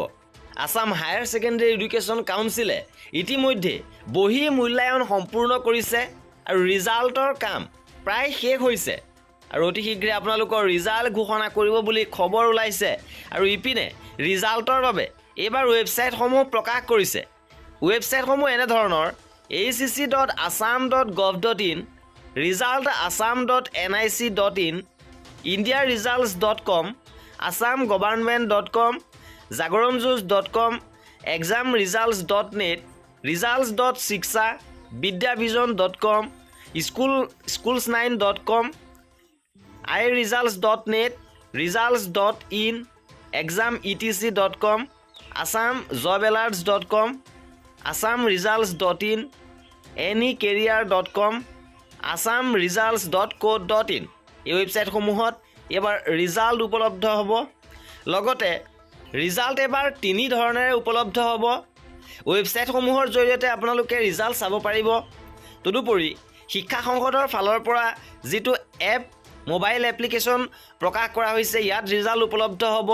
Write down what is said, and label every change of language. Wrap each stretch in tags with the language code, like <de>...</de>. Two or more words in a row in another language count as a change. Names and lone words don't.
<as>আসাম হায়াৰ ছেকেণ্ডেৰী এডুকেশ্যন কাউন্সিলে ইতিমধ্যে বহি মূল্যায়ন সম্পূৰ্ণ কৰিছে আৰু ৰিজাল্টৰ কাম প্ৰায় শেষ হৈছে আৰু অতি শীঘ্ৰে আপোনালোকৰ ৰিজাল্ট ঘোষণা কৰিব বুলি খবৰ ওলাইছে। আৰু ইপিনে ৰিজাল্টৰ বাবে এইবাৰ ৱেবছাইটসমূহ প্ৰকাশ কৰিছে। ৱেবছাইটসমূহ এনেধৰণৰ acc.assam.gov.in, resultassam.nic.in, indiaresults.com, assamgovernment.com, jagoranjuice.com, examresults.net, results.shiksha, vidyavision.com, schools9.com, iresults.net, results.in, exametc.com, assamjobalerts.com, assamresults.in, anycareer.com, assamresults.co.in এই ৱেবছাইটসমূহত এবাৰ ৰিজাল্ট উপলব্ধ হ'ব। লগতে ৰিজাল্ট এবাৰ তিনি ধৰণেৰে উপলব্ধ হ'ব। ৱেবছাইটসমূহৰ জৰিয়তে আপোনালোকে ৰিজাল্ট চাব পাৰিব। তদুপৰি শিক্ষা সংসদৰ ফালৰ পৰা যিটো এপ</as> <en>mobile application</en> <as>প্ৰকাশ কৰা হৈছে, ইয়াত ৰিজাল্ট উপলব্ধ হ'ব।</as>